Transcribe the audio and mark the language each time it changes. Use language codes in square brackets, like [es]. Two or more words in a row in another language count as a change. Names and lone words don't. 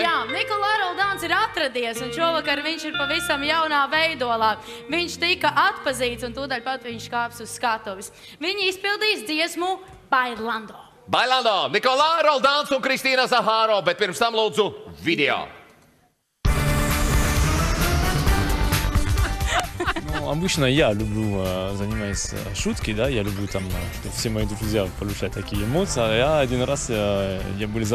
[lv] Jā, Nikola Roldāns ir atradies, un šovakar viņš ir pavisam jaunā veidolā. Viņš tika atpazīts, un tūdaļ pat viņš kāps uz skatuves. Viņi izpildīs dziesmu Bailando. Bailando, Nikola Roldāns un Kristīna Zahāro, bet pirms tam lūdzu video. [ru] Обычно я люблю заниматься шутки, да, я люблю там, что все мои друзья получают такие эмоции. А я один раз, я был